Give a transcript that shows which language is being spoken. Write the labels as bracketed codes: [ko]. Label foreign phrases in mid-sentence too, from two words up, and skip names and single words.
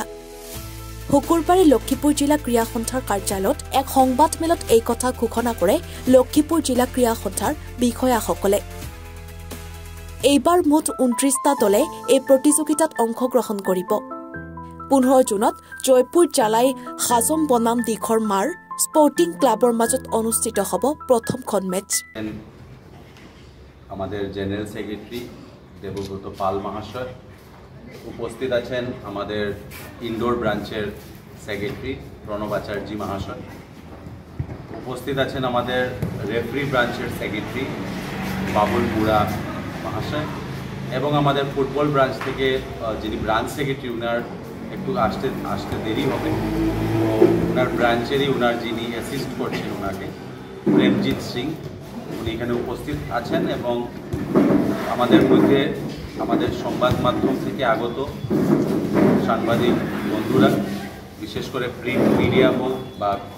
[as] শুকুৰবাৰে লক্ষীপুৰ জিলা ক্ৰীড়া সন্থাৰ কাৰ্যালয়ত এক সংবাদমেলত এই কথা ঘোষণা কৰে লক্ষীপুৰ জিলা ক্ৰীড়া সন্থাৰ বিষয়াসকলে। এইবাৰ মুঠ 29টা দলে এই প্ৰতিযোগিতাত অংশগ্ৰহণ কৰিব। 15 জুনত জয়পুৰ জালাই হাজম বনাম দিখৰ মাৰ স্পৰ্টিং ক্লাবৰ মাজত অনুষ্ঠিত হ'ব প্ৰথমখন মেচ। [bn] আমাদের জেনারেল সেক্রেটারি দেবব্রত পাল মহাশয় উপস্থিত আছেন, আমাদের ইনডোর ব্রাঞ্চের সেক্রেটারি প্রণব আচার্য মহাশয় উপস্থিত আছেন, আমাদের রেফারি ব্রাঞ্চের সেক্রেটারি বাবুল বুড়া মহাশয় এবং আমাদের ফুটবল ব্রাঞ্চ থেকে যিনি ব্রাঞ্চ সেক্রেটারি উনার একটু আসতে দেরি হবে, তো ওনার ব্রাঞ্চেরই ওনার যিনি অ্যাসিস্ট করছেন ওনাকে প্রেমজিৎ সিং উনি এখানে উপস্থিত আছেন এবং আমাদের মধ্যে আমাদের সংবাদ মাধ্যম থেকে আগত সাংবাদিক বন্ধুরা, বিশেষ করে [en] print media [bn] হোক বা